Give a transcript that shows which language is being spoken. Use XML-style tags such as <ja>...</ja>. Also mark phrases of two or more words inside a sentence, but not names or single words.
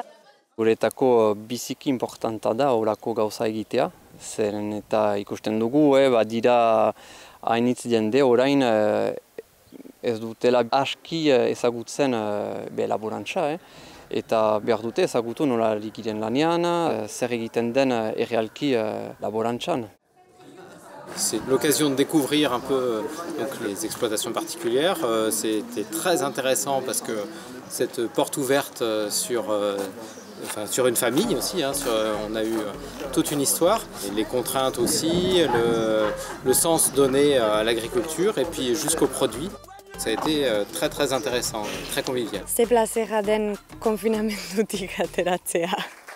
<eu>Guretako biziki importanta da horako gauza egitea, zeren eta ikusten dugu, badira hainitz jende orain ez dutela aski ezagutzen laborantza. Eta behar dute ezagutu nola ligiren lanean, zer egiten den errealki laborantzan.</eu> <fr>C'est l'occasion de découvrir un peu les exploitations particulières. C'était très intéressant parce que cette porte ouverte sur une famille aussi, on a eu toute une histoire. Et les contraintes aussi, le sens donné à l'agriculture et puis jusqu'aux produits. Ça a été très très intéressant, très convivial.</fr> <eu>Ze plazera den konfinamendutik ateratzea.</eu>